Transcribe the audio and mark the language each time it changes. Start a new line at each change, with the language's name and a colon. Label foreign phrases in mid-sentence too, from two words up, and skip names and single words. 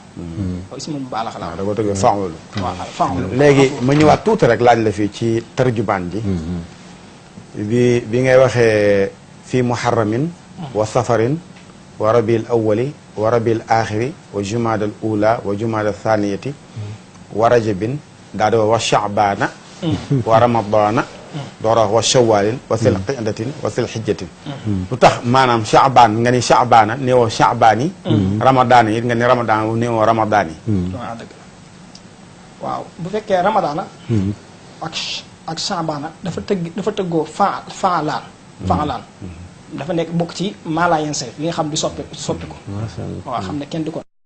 Wolof: ismum baalaxa la. waaw da koo tëggee fa'ul. waaw fa'ul. léegi ma ñëwaat tuuti rek laaj la fii ci tarjubaan ji. bi ngay waxee fii
Arabic: محرم و صفر و ربيع الأول و ربيع الآخر و جمادى الأولى و جمادى الثانية و رجب
Wolof: daa di
Arabic: و شعبان و رمضان
Wolof: doora
Arabic: و شوال و ذي القعدة و ذي الحجة
Wolof: lu tax maanaam sha'baan nga ni sha'baana néewoo sha'baan yi ramadaan yi nga ni ramadaan néewoo ramadaan yi waaw dëgg la waaw bu fekkee ramadana ak sha'baana dafa tëggoo faalaan dafa nekk bokk ci maalaa yenn say li nga xam di soppi ko waaw xam ne kenn du ko